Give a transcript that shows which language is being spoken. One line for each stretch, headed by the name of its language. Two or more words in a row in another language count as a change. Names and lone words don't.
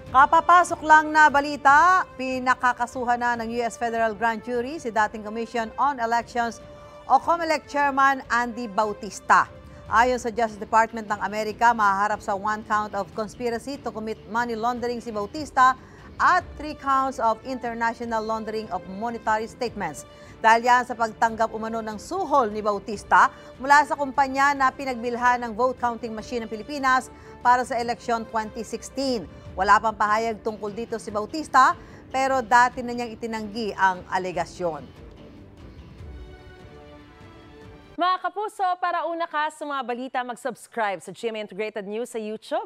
Filipino: Kapapasok lang na balita, pinakakasuhan na ng U.S. Federal Grand Jury si dating Commission on Elections o COMELEC Chairman Andy Bautista. Ayon sa Justice Department ng Amerika, mahaharap sa
English: 1 count of conspiracy to commit money laundering
Filipino: si Bautista at
English: 3 counts of international laundering of monetary statements.
Filipino: Dahil yan sa pagtanggap umano ng suhol ni Bautista mula sa kumpanya na pinagbilhan ng
English: vote counting machine
Filipino: ng Pilipinas para sa eleksyon 2016. Wala pang pahayag tungkol dito si Bautista, pero dati na niyang itinanggi ang alegasyon. Mga kapuso, para una ka sa mga balita, mag-subscribe sa GMA Integrated News sa YouTube.